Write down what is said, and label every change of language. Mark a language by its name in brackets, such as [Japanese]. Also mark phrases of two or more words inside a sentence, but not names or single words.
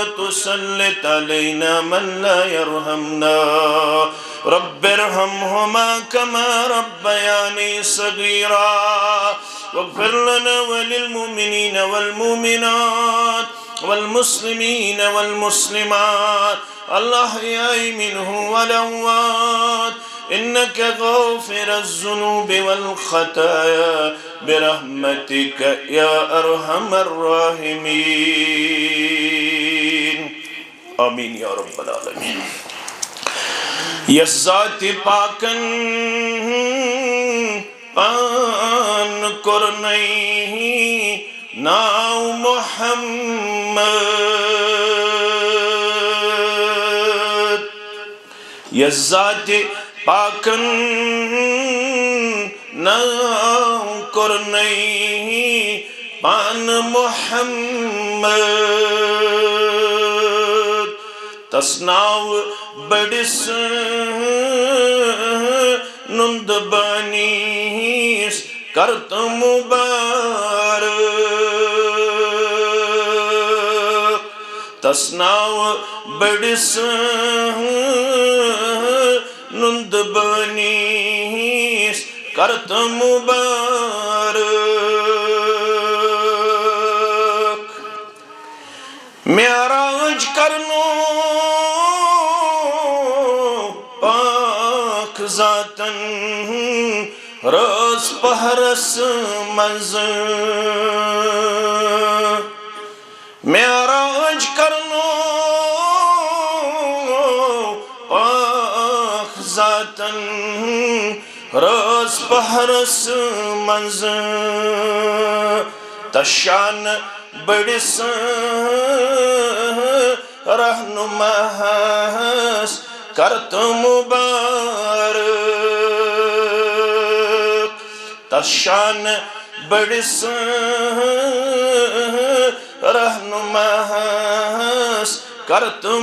[Arabic] تسلط علينا من لا يرحمنا رب ارحمهما كما ربياني صغيرا واغفر لنا وللمؤمنين والمؤمنات والمسلمين والمسلمات الأحياء منهم والأموات إنك غافر الذنوب والخطايا برحمتك يا أرحم الراحمين آمين يا رب العالمين [Kashmiri] یس ذات پاکن پان کرنئی ناو محمد یس ذات پاکن ناو کرنئی پان محمد تسناو بڑس نند بانیس کرت مبارک تسناو بڑس نند بانیس کرت مبارک معراج کرنو ذاتن روز پہرس منز معراج کرنو پاک ذاتن روز پہرس منز تشان بڑس رہنماس کرت مبارک تشان بڑس رہنماس کرت